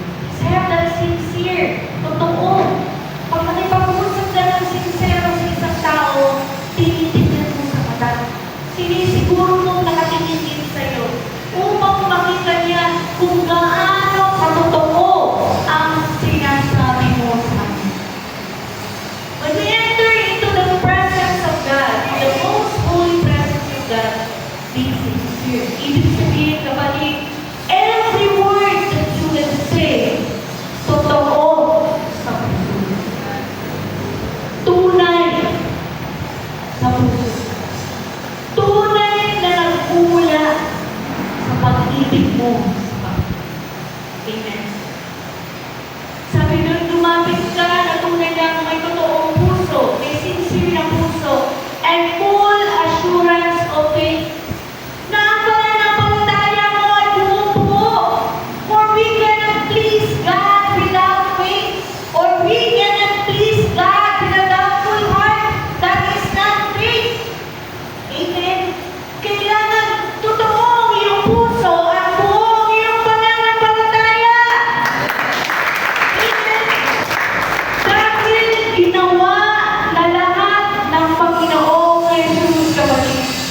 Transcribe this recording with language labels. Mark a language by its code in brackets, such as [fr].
[en] Just have that sincere, totoo. [tl] Pag nakipag-usap ka ng sincero sa isang tao, tinitignan mo sa mata. Sinisiguro mong nakatingin din sa'yo upang makita niya kung gaano katotoo ang sinasabi mo sa kanya. [en] When we enter into the presence of God, the most holy presence of God, be sincere. [tl] Ibig sabihin, kapatid, [en] every word that you will say, [tl] totoo sa puso. Tunay sa puso. Tunay na nagmumula sa pag-ibig mo sa Panginoon. Amen. Sabi doon, lumapit ka na tunay lang may totoong puso, may sincere na puso, [en] and full assurance of faith. [tl] Na ang pananampalataya mo ay bumubuo. [en] For we cannot please God without faith. Or we cannot please God with a doubtful heart. That is not faith. Amen. [tl] Kailangan totoo ang iyong puso at buo ang iyong pananampalataya. Amen. Dahil ginawa na lahat ng Panginoong Jesus kapatid.